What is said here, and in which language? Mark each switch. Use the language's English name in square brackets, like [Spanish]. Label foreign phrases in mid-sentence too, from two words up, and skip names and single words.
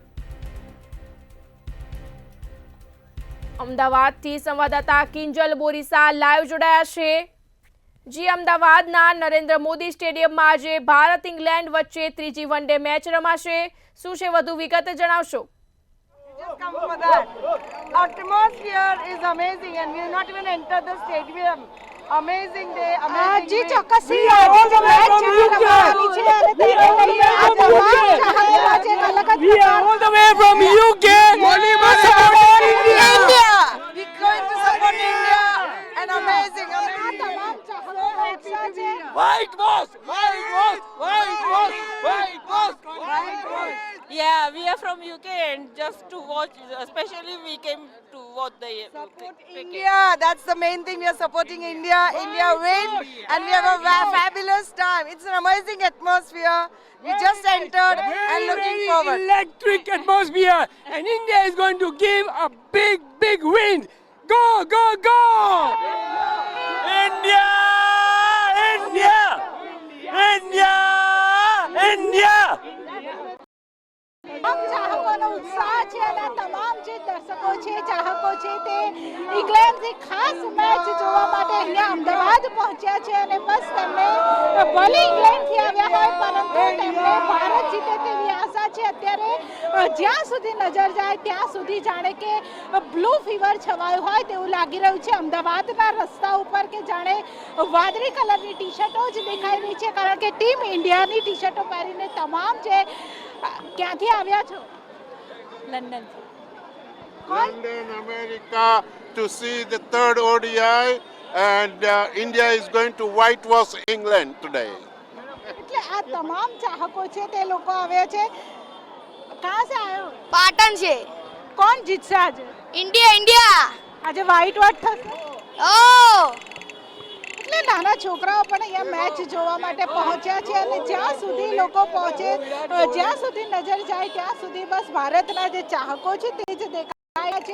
[Gujarati] અમદાવાદથી સંવાદદાતા કિંજલ બોરીસા લાઈવ જોડાયા છે। જી, અમદાવાદના નરેન્દ્ર મોદી સ્ટેડિયમમાં આજે ભારત ઇંગ્લેન્ડ વચ્ચે ત્રીજી વનડે મેચ રમાશે। શું છે વધુ વિગત જણાવશો? [English] Just come for that. Atmosphere is amazing and we have not even entered the stadium. Amazing day, amazing [Hindi] जी [English] day. [Gujarati] ચોક્કસથી આજે જે મેચ રમાવાની છે અને તેને લઈને આ તમામ ચાહકો આજે અલગ જ [English] We are all the way from UK. India! We're going to support India and amazing, amazing. [Gujarati] તમામ ચાહકો ઉત્સાહ છે। [English] White boss, white boss, white boss, white boss, white boss. Yeah, we are from UK and just to watch, especially we came to watch the Support cricket. India, that's the main thing. We are supporting India. India win and we have a fabulous time. It's an amazing atmosphere. We just entered and looking Very forward. electric atmosphere, and India is going to give a big win. Go, go, go! India! India! India! India! [Gujarati] તમામ ચાહકોનો ઉત્સાહ છે અને તમામ જે દર્શકો છે ચાહકો છે તે ઇંગ્લેન્ડથી ખાસ મેચ જોવા માટે અહીંયા અમદાવાદ પહોંચ્યા છે અને બસ તેમને ભલે ઇંગ્લેન્ડથી આવ્યા હોય પરંતુ તેમને ભારત જીતે તેવી આશા છે। અત્યારે જ્યાં સુધી નજર જાય ત્યાં સુધી જાણે કે [English] blue fever [Gujarati] છવાયું હોય તેવું લાગી રહ્યું છે। અમદાવાદના રસ્તા ઉપર કે જાણે વાદળી કલરની ટી શર્ટો જ દેખાઈ રહી છે કારણ કે ટીમ ઇન્ડિયાની ટી શર્ટો પહેરીને તમામ જે ક્યાંથી આવ્યા છો? લંડનથી। [English] London, America, to see the third ODI, and India is going to whitewash England today. [Gujarati] એટલે આ તમામ ચાહકો છે તે લોકો આવ્યા છે। [Hindi] कहाँ से आयो? पाटन से [Gujarati] કોણ જીતશે આજે? [Hindi] इंडिया इंडिया [Gujarati] આજે વ્હાઇટ વોશ થશે? ओ એટલે નાના છોકરાઓ પણ અહીંયા મેચ જોવા માટે પહોંચ્યા છે અને જ્યાં સુધી લોકો પહોંચે જ્યાં સુધી નજર જાય ત્યાં સુધી બસ ભારતના જે ચાહકો છે તે જ દેખાયા છે।